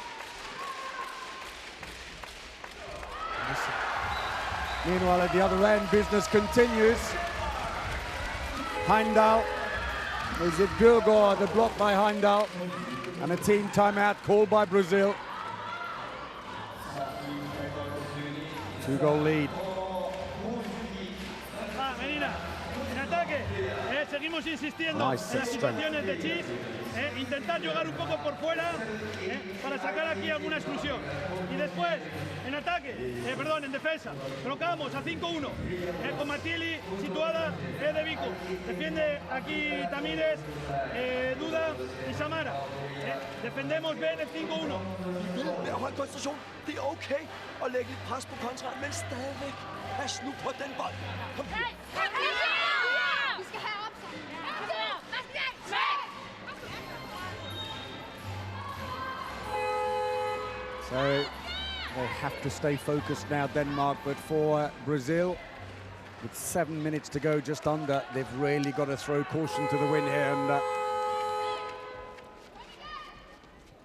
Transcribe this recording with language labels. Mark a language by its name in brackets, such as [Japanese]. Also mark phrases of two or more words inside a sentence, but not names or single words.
[English] Meanwhile, at the other end, business continues. Heimdall. Is it Burgård, the block by Heimdall? And a team timeout called by Brazil. 2-goal lead. [Spanish] Seguimos insistiendo en las situaciones de Chis, intentar jugar un poco por fuera para sacar aquí alguna exclusión. Y después, en ataque, perdón, en defensa, colocamos a 5-1 con Matili situada de Vico. Defiende aquí Tamires, Duda y Samara. Defendemos bien el 5-1. [Danish] Vi vil med høj koncentration. Det er okay at lægge lidt pres på kontraen, men stadigvæk pas nu på den bold. Kom. [English] So they have to stay focused now, Denmark, but for Brazil, with 7 minutes to go, just under, they've really got to throw caution to the wind here.